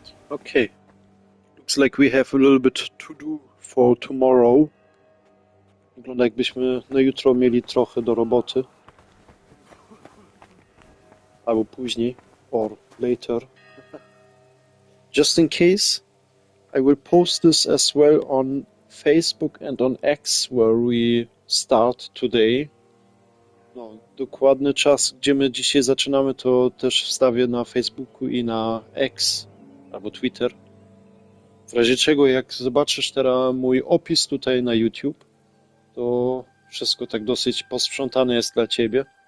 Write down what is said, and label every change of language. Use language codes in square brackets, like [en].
[en] Okay. Looks like we have a little bit to do for tomorrow. [pl] Wygląda jakbyśmy na jutro mieli trochę do roboty. Albo później, [en] or later. just in case, I will post this as well on Facebook and on X, where we start today. [pl] No, dokładny czas, gdzie my dzisiaj zaczynamy, to też wstawię na Facebooku i na X, albo Twitter. W razie czego, jak zobaczysz teraz mój opis tutaj na YouTube, to wszystko tak dosyć posprzątane jest dla ciebie.